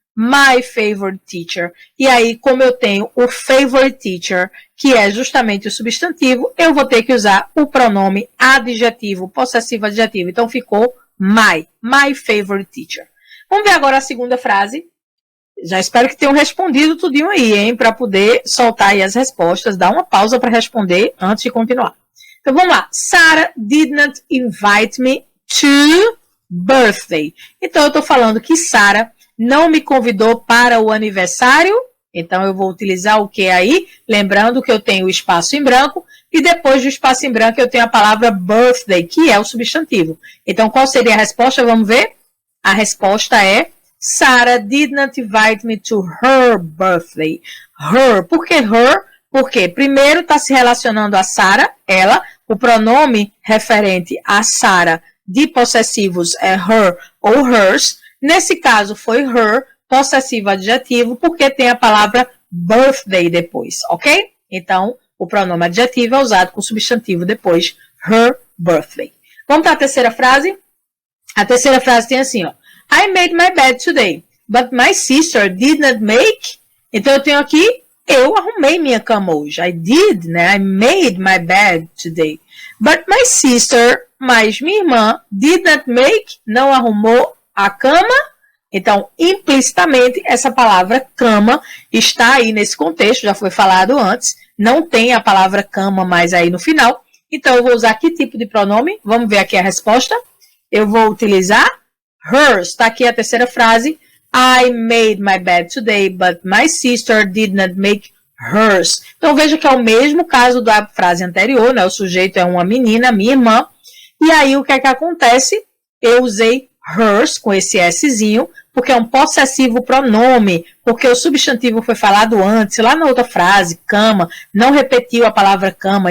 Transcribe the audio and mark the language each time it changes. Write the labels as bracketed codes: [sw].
[en] My favorite teacher. [pt] E aí, como eu tenho o [en] favorite teacher, [pt] que é justamente o substantivo, eu vou ter que usar o pronome adjetivo, possessivo adjetivo. Então, ficou [en] my favorite teacher. [pt] Vamos ver agora a segunda frase. Já espero que tenham respondido tudinho aí, hein? Para poder soltar aí as respostas. Dá uma pausa para responder antes de continuar. Então, vamos lá. [en] Sarah did not invite me to birthday. [pt] Então, eu estou falando que Sarah não me convidou para o aniversário. Então, eu vou utilizar o que aí? Lembrando que eu tenho o espaço em branco. E depois do espaço em branco, eu tenho a palavra birthday, que é o substantivo. Então, qual seria a resposta? Vamos ver? A resposta é: [en] Sarah did not invite me to her birthday. [pt] Her. Por que her? Porque primeiro está se relacionando a Sarah, ela. O pronome referente a Sarah de possessivos é her ou hers. Nesse caso foi her, possessivo adjetivo, porque tem a palavra birthday depois, ok? Então, o pronome adjetivo é usado com substantivo depois, [en] her birthday. [pt] Vamos para a terceira frase? A terceira frase tem assim, ó. [en] I made my bed today, but my sister did not make. [pt] Então, eu tenho aqui, eu arrumei minha cama hoje. [en] I did, [pt] né? [en] I made my bed today. But my sister, [pt] mas minha irmã, [en] did not make, [pt] não arrumou a cama. Então, implicitamente, essa palavra cama está aí nesse contexto, já foi falado antes. Não tem a palavra cama mais aí no final. Então, eu vou usar que tipo de pronome? Vamos ver aqui a resposta. Eu vou utilizar hers. Está aqui a terceira frase. [en] I made my bed today, but my sister did not make hers. [pt] Então, veja que é o mesmo caso da frase anterior, né? O sujeito é uma menina, minha irmã. E aí, o que é que acontece? Eu usei hers com esse Szinho, porque é um possessivo pronome, porque o substantivo foi falado antes, lá na outra frase, cama, não repetiu a palavra cama.